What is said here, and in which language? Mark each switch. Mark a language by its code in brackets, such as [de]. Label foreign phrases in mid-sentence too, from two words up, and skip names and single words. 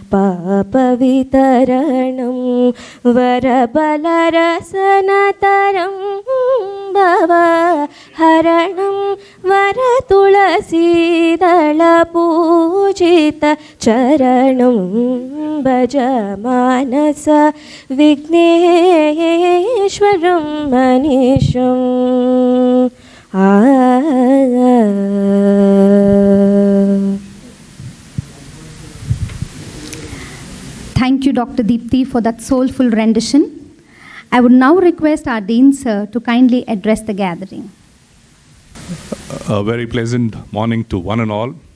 [sa] पापविदारणं वरबालरसनत्तरं भवहरणं वरतुलसीदल पूजित चरणं भजमानस विघ्नेश्वरं अनिशम्. [en] Thank you, Dr. Deepthi, for that soulful rendition. I would now request our Dean Sir to kindly address the gathering. A very pleasant morning to one and all.